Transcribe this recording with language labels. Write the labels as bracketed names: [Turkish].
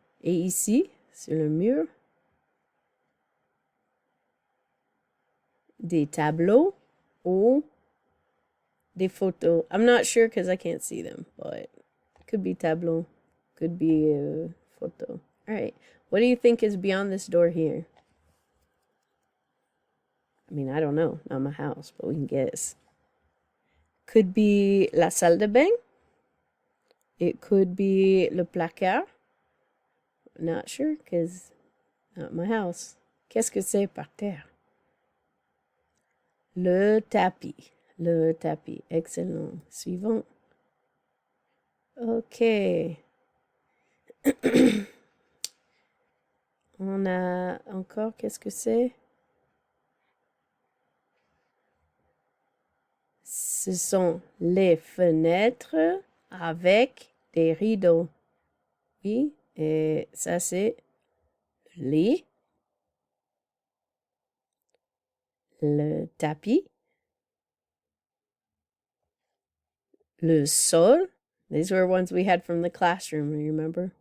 [French] Et ici, sur le mur, des tableaux ou des photos. [English] I'm not sure because I can't see them, but it could be tableau, could be a photo. All right. What do you think is beyond this door here? I mean, I don't know. Not my house, but we can guess. Could be la salle de bain. It could be le placard. Not sure because not my house. [French] Qu'est-ce que c'est par terre? Le tapis. Le tapis. Excellent. Suivant. OK. On a encore, qu'est-ce que c'est? Ce sont les fenêtres avec des rideaux. Oui, et ça c'est le lit, le tapis, le sol. [English] These were ones we had from the classroom, you remember?